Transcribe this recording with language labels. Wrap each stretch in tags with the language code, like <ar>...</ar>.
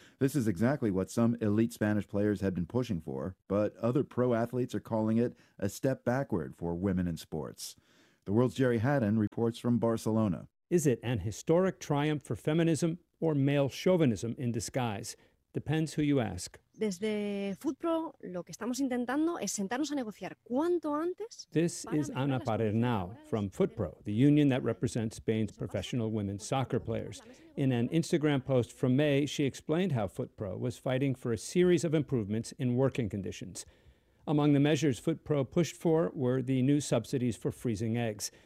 <en>This is exactly what some elite Spanish players have been pushing for, but other pro athletes are calling it a step backward for women in sports. The World's Jerry Haddon reports from Barcelona. Is it an historic triumph for feminism or male chauvinism in disguise? Depends who you ask.</en> <es>Desde FUTPRO, lo que estamos intentando es sentarnos a negociar cuanto antes.</es> <en>This is Ana Parernau from FUTPRO, the union that represents Spain's professional women's soccer players. In an Instagram post from May, she explained how FUTPRO was fighting for a series of improvements in working conditions. Among the measures FUTPRO pushed for were the new subsidies for freezing eggs.</en>